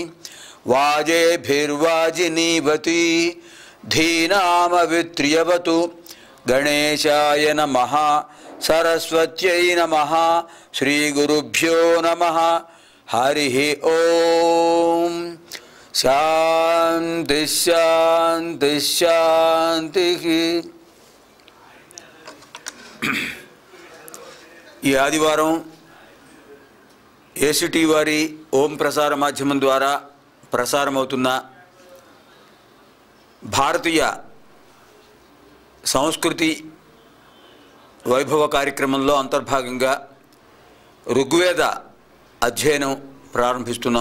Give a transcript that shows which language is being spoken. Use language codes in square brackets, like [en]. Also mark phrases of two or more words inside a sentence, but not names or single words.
[sa] वाजेभिर्वाजिनीवती धीनामवित्र्यवतु गणेशाय नमः सरस्वत्यै नमः श्रीगुरुभ्यो नमः हरिः ओम शांति शांति शांति। [te] ఈ ఆదివారం ఏసీటీ వారి ఓం ప్రసార మాధ్యమం ద్వారా ప్రసారమవుతున్న భారతీయ సంస్కృతి వైభవ కార్యక్రమంలో అంతర్భాగంగా ఋగ్వేద అధ్యయనం ప్రారంభిస్తున్నాం.